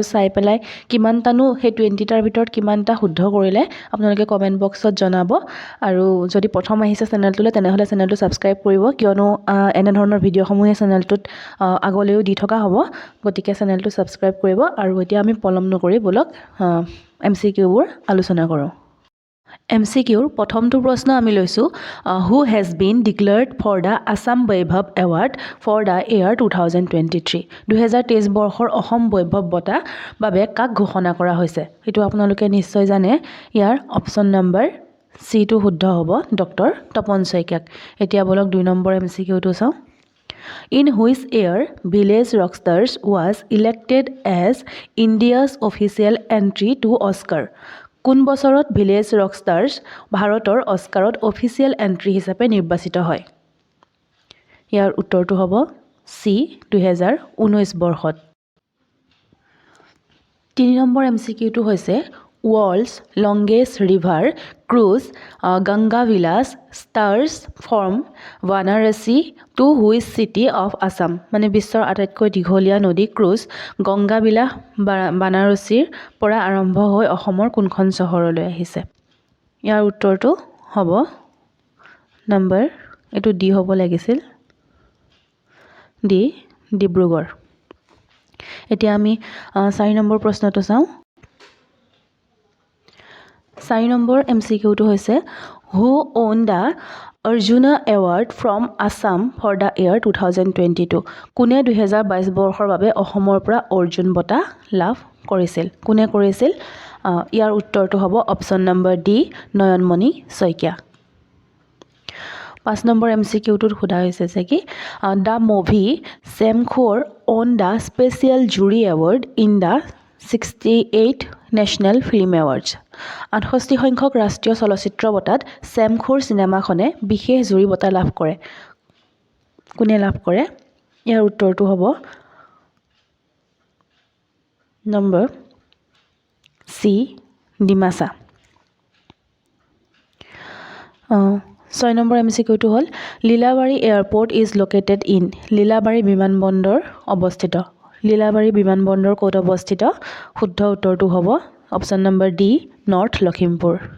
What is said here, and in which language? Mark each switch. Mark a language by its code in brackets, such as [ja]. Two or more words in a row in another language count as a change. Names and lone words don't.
[as] চাই পেলাই কিমানটানো সেই 20টাৰ ভিতৰত কিমানটা শুদ্ধ কৰিলে আপোনালোকে কমেন্ট বক্সত জনাব আৰু যদি প্ৰথম আহিছে চেনেলটোলৈ তেনেহলে চেনেলটো সাবস্ক্ৰাইব কৰিব কিয়নো এনে ধৰণৰ ভিডিঅ'সমূহে চেনেলটোত আগলৈও দি থকা হ'ব গতিকে চেনেলটো সাবস্ক্ৰাইব কৰিব আৰু এতিয়া আমি পলম নকৰি বলক MCQ বোৰ আলোচনা কৰোঁ MCQৰ প্ৰথমটো প্ৰশ্ন আমি লৈছো [en] who has been declared for the Assam Vaibhav Award for the year 2023 [as] 2023 বৰ্ষৰ অসম বৈভৱ বঁটা বাবে কাক ঘোষণা কৰা হৈছে এটো আপোনালোকে নিশ্চয় জানে ইয়াৰ অপচন নম্বৰ সি টো শুদ্ধ হ'ব ডক্টৰ তপন শইকীয়াক এতিয়া বলক 2 নম্বৰ MCQ টো চাও [en] In which year Village Rockstars was elected as India's official entry to Oscar [as] কোন বছৰত ভিলেজ ৰকষ্টাৰ্স ভাৰতৰ অস্কাৰত অফিচিয়েল এন্ট্ৰি হিচাপে নিৰ্বাচিত হয় ইয়াৰ উত্তৰটো হ'ব সি 2019 বৰ্ষত 3 নম্বৰ MCQ টো হৈছে [en] World's longest river cruise Ganga Vilas stars from Varanasi to which city of Assam [as] বিশ্বৰ আটাইতকৈ দীঘলীয়া নদী ক্ৰুজ গংগা বিলাস বানাৰসীৰ পৰা আৰম্ভ হৈ অসমৰ কোনখন চহৰলৈ আহিছে ইয়াৰ উত্তৰটো হ'ব নম্বৰ এটো ডি হ'ব লাগিছিল ডি ডিব্ৰুগড় এতিয়া আমি 4 নম্বৰ প্ৰশ্নটো চাও 4 নম্বৰ MCQ টো হৈছে [en] who won the Arjuna Award from Assam for the year 2022 [as] কোনে 2022 বৰ্ষৰ বাবে অসমৰ পৰা অৰ্জুন বঁটা লাভ কৰিছিল কোনে কৰিছিল ইয়াৰ উত্তৰটো হ'ব অপচন নম্বৰ ডি নয়নমণি শইকীয়া 5 নম্বৰ MCQ টোত সোধা হৈছে যে কি [en] the movie Semkhor won the special jury award in the 68 National Film Awards [as] 68 সংখ্যক ৰাষ্ট্ৰীয় চলচ্চিত্ৰ বঁটাত চেমখোৰ সিনেমাখনে বিশেষ জুৰি বঁটা লাভ কৰে কোনে লাভ কৰে ইয়াৰ উত্তৰটো হ'ব নম্বৰ সি ডিমাসা 6 নম্বৰ MCQ টো হ'ল [en] Lilabari Airport is located in [as] লীলাবাৰী বিমানবন্দৰ অৱস্থিত লীলাবাৰী বিমানবন্দৰ ক'ত অৱস্থিত শুদ্ধ উত্তৰটো হ'ব অপচন নম্বৰ ডি নৰ্থ লখিমপুৰ